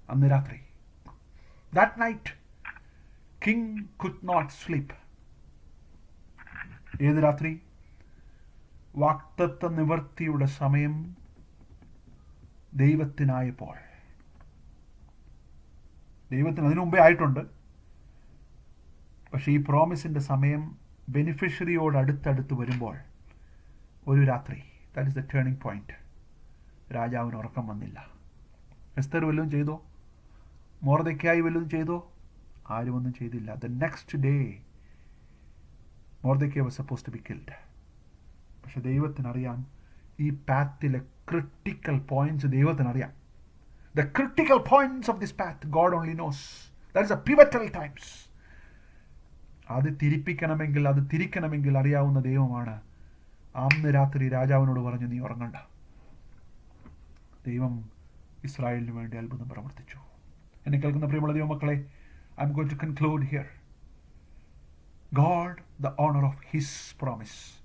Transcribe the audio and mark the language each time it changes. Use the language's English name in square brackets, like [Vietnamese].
[Malayalam] അന്ന് രാത്രി, [English] that night king could not sleep. [Malayalam] ഏത് രാത്രി? വാഗ്ദത്ത നിവൃത്തിയുടെ സമയം ദൈവത്തിനായപ്പോൾ. ദൈവത്തിന് അതിനു മുമ്പേ ആയിട്ടുണ്ട്, പക്ഷേ ഈ പ്രോമിസിൻ്റെ സമയം ബെനിഫിഷ്യറിയോട് അടുത്തടുത്ത് വരുമ്പോൾ ഒരു രാത്രി, [English] that is the turning point, [Malayalam] രാജാവിന് ഉറക്കം വന്നില്ല. എസ്തർ വല്ലതും ചെയ്തോ? മൊർദെഖായി വല്ലതും ചെയ്തോ? ആരും ഒന്നും ചെയ്തില്ല. [English] The next day Mordecai was suppose to be killed. [Malayalam] പക്ഷെ ദൈവത്തിനറിയാം ഈ പാത്തിലെ ക്രിട്ടിക്കൽ പോയിന്റ്സ് ദൈവത്തിനറിയാം. [English] The critical points of this path God only knows. That is a pivotal times. [Malayalam] അത് തിരിക്കണമെങ്കിൽ അറിയാവുന്ന ദൈവമാണ്. അന്ന് രാത്രി രാജാവിനോട് പറഞ്ഞു, നീ ഉറങ്ങണ്ട. ദൈവം ഇസ്രായേലിന് വേണ്ടി അത്ഭുതം പ്രവർത്തിച്ചു. എന്നെ കേൾക്കുന്ന പ്രിയമുള്ള ദൈവമക്കളെ, [English] I am going to conclude here. God, the honor of his promise.